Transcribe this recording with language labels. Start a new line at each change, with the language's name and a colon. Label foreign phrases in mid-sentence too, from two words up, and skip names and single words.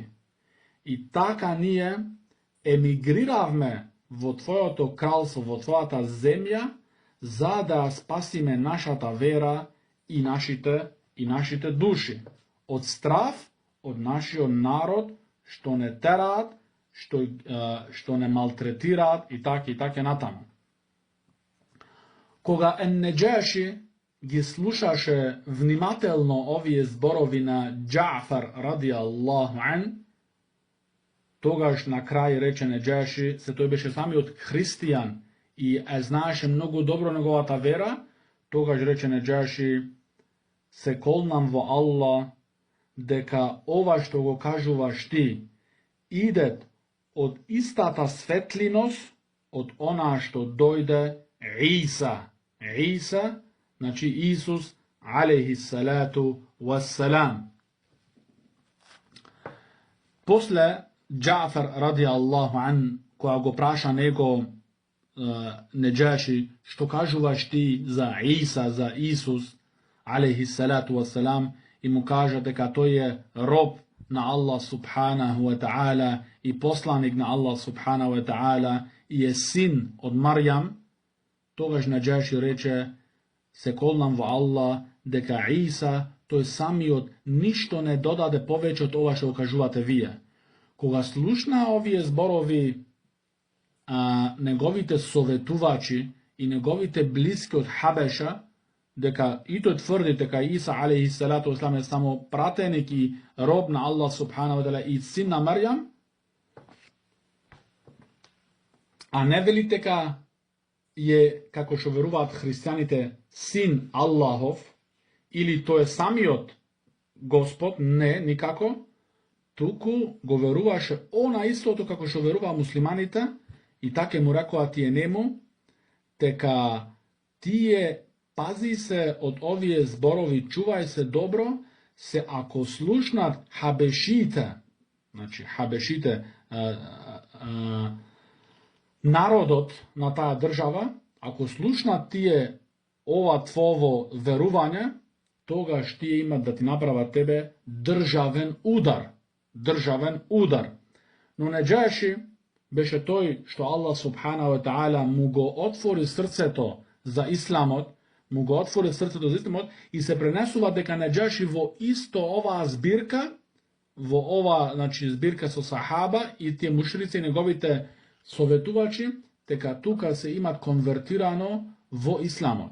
Macedonian: И така ние емигриравме во твоето кралство, во твојата земја, за да спасиме нашата вера и нашите души од страв од нашиот народ, што не тераат, што не малтретираат и така натаму. Кога Неџеши ги слушаше внимателно овие зборови на Џафар
Arabic: رضي الله عنه,
Macedonian: тогаш на крај рече Неџеши, се тој беше самиот христијан и знаеше многу добро неговата вера, тогаш рече Неџеши, се колнам во Аллах дека ова што го кажуваш ти идет од истата светлиност од она што дојде Иса, значи Исус
Arabic: عليه الصلاة والسلام.
Macedonian: После Џафар
Arabic: رضي الله عنه,
Macedonian: која го праша него Неџеши, што кажуваш ти за Иса, за Исус
Arabic: عليه الصلاة والسلام,
Macedonian: и му кажа дека тој е роб на Аллах
Arabic: سبحانه وتعالى
Macedonian: и посланик на Аллах
Arabic: سبحانه وتعالى
Macedonian: и е син од Марјам, тогаш Неџеши рече, се колнам во Аллах дека Иса, тој самиот, ништо не додаде повеќе од ова што кажувате вие. Кога слушна овие зборови неговите советувачи и неговите блиски од Хабеша, дека и тој тврди дека Иса
Arabic: عليه الصلاة والسلام
Macedonian: е само пратеник и роб на Аллах
Arabic: سبحانه وتعالى
Macedonian: и син на Марјам, а не вели дека е, како што веруваат христијаните, син Аллахов ili to je samиот Господ, не, никако, туку го веруваше она истото како што веруваа муслиманите и така му рекоа тие нему, дека тие пази се од овие зборови, чувај се добро, се ако слушнат хабешите, значи хабешите, народот на таа држава, ако слушнат тие ова твово верување, тогаш тие имат да ти направат тебе државен удар. Државен удар. Но Неџаши беше тој што Аллах
Arabic: سبحانه وتعالى
Macedonian: му го отвори срцето за исламот, му го отвори срцето за исламот и се пренесува дека Неџаши во исто оваа збирка, во ова, значи, збирка со сахаба и тие мушрици и неговите советувачи, дека тука се имат конвертирано во исламот.